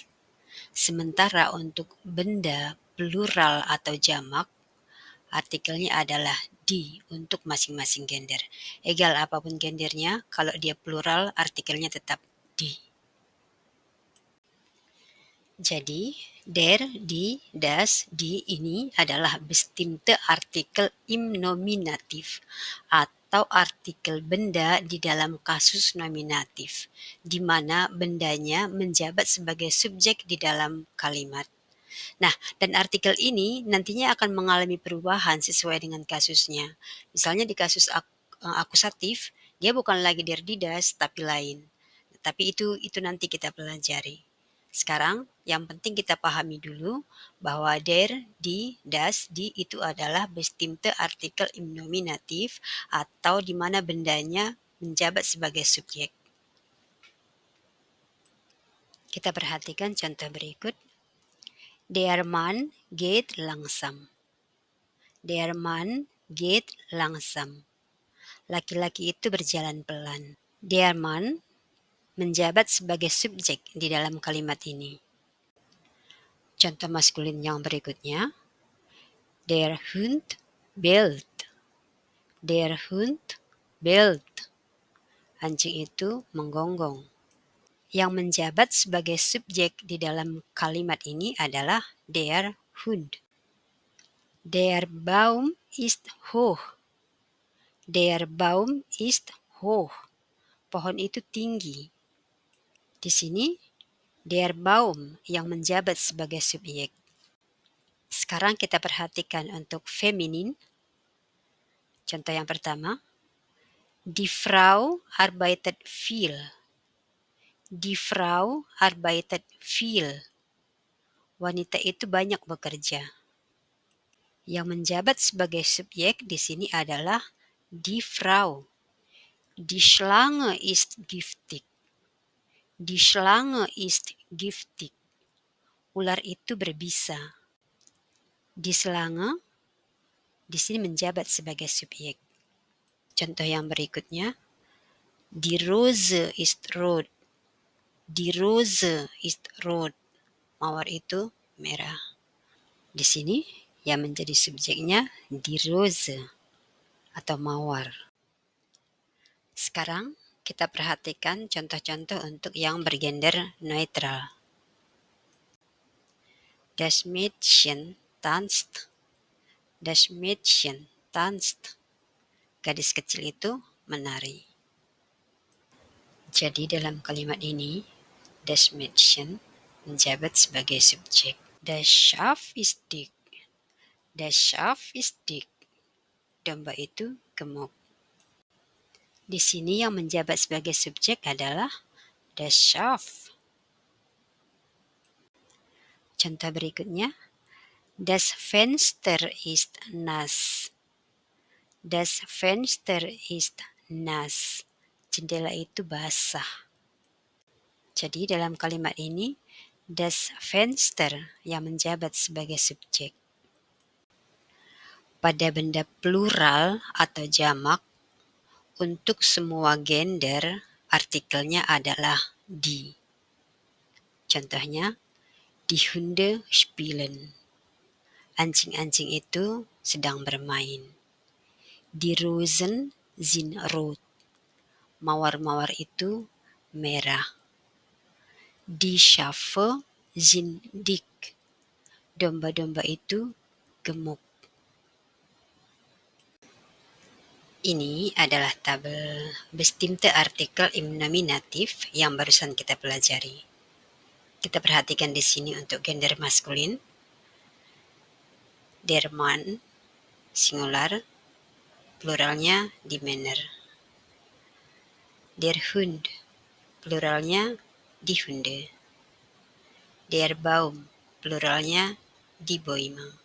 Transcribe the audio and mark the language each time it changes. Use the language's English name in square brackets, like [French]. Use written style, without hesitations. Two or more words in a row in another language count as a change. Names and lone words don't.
[Indonesian] Sementara untuk benda plural atau jamak, artikelnya adalah die untuk masing-masing gender. Egal apapun gendernya, kalau dia plural, artikelnya tetap die. Jadi, [German] der, die, das, die [Indonesian] ini adalah [German] bestimmte artikel im Nominativ [Indonesian] atau artikel benda di dalam kasus nominatif, di mana bendanya menjabat sebagai subjek di dalam kalimat. Nah, dan artikel ini nantinya akan mengalami perubahan sesuai dengan kasusnya. Misalnya di kasus akusatif, dia bukan lagi [German] der, die, das, [Indonesian] tapi lain. Tapi itu nanti kita pelajari. Sekarang yang penting kita pahami dulu bahwa [German] der, die, das, die [Indonesian] itu adalah [German] bestimmte artikel im Nominativ [Indonesian] atau di mana bendanya menjabat sebagai subjek. Kita perhatikan contoh berikut. [German] Der Mann geht langsam. Der Mann geht langsam. [Indonesian] Laki-laki itu berjalan pelan. [German] Der Mann [Indonesian] menjabat sebagai subjek di dalam kalimat ini. Contoh maskulin yang berikutnya. [German] Der Hund bellt. Der Hund bellt. [Indonesian] Anjing itu menggonggong. Yang menjabat sebagai subjek di dalam kalimat ini adalah [German] der Hund. Der Baum ist hoch. Der Baum ist hoch. [Indonesian] Pohon itu tinggi. Di sini, [German] der Baum [Indonesian] yang menjabat sebagai subjek. Sekarang kita perhatikan untuk feminin. Contoh yang pertama. [German] Die Frau arbeitet viel. Die Frau arbeitet viel. [Indonesian] Wanita itu banyak bekerja. Yang menjabat sebagai subjek di sini adalah [German] die Frau. Die Schlange ist giftig. Die Schlange ist giftig. [Indonesian] Ular itu berbisa. [German] Die Schlange [Indonesian] di sini menjabat sebagai subjek. Contoh yang berikutnya. [German] Die Rose ist rot. Die Rose ist rot. [Indonesian] Mawar itu merah. Di sini yang menjadi subjeknya [German] die Rose [Indonesian] atau mawar. Sekarang kita perhatikan contoh-contoh untuk yang bergender neutral. [German] Das Mädchen tanzt. Das Mädchen tanzt. [Indonesian] Gadis kecil itu menari. Jadi dalam kalimat ini, [German] das Mädchen [Indonesian] menjabat sebagai subjek. [German] Das Schaf ist dick. Das Schaf ist dick. [Indonesian] Domba itu gemuk. Di sini yang menjabat sebagai subjek adalah [German] das Schaf. [Indonesian] Contoh berikutnya. [German] Das Fenster ist nass. Das Fenster ist nass. [Indonesian] Jendela itu basah. Jadi dalam kalimat ini, [German] das Fenster [Indonesian] yang menjabat sebagai subjek. Pada benda plural atau jamak, untuk semua gender, artikelnya adalah die. Contohnya, [German] die Hunde spielen. [Indonesian] Anjing-anjing itu sedang bermain. [German] Die Rosen sind rot. [Indonesian] Mawar-mawar itu merah. [German] Die Schafe sind dick. [Indonesian] Domba-domba itu gemuk. Ini adalah tabel [German] bestimmte Artikel im Nominativ [Indonesian] yang barusan kita pelajari. Kita perhatikan di sini untuk gender maskulin. [German] Der Mann, singular, pluralnya die Männer. Der Hund, pluralnya die Hunde. Der Baum, pluralnya die Bäume.